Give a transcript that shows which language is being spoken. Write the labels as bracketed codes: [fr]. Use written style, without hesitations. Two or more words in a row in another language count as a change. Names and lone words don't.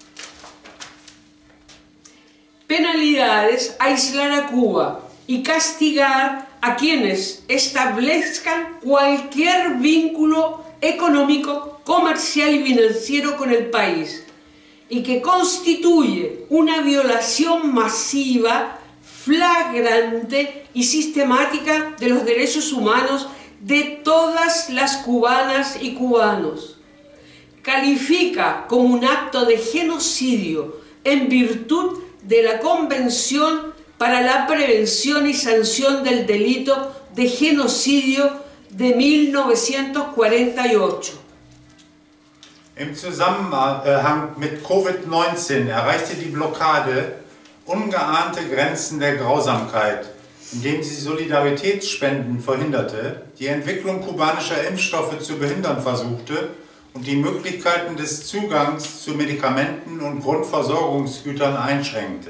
[es] penalidades, aislar a Cuba y castigar a quienes establezcan cualquier vínculo económico, comercial y financiero con el país, y que constituye una violación masiva, flagrante y sistemática de los derechos humanos de todas las cubanas y cubanos. califica como un acto de genocidio en virtud de la Convención para la Prevención y Sanción del Delito de Genocidio de 1948. [de] Im Zusammenhang mit Covid-19 erreichte die Blockade ungeahnte Grenzen der Grausamkeit, indem sie Solidaritätsspenden verhinderte, die Entwicklung kubanischer Impfstoffe zu behindern versuchte und die Möglichkeiten des Zugangs zu Medikamenten und Grundversorgungsgütern einschränkte.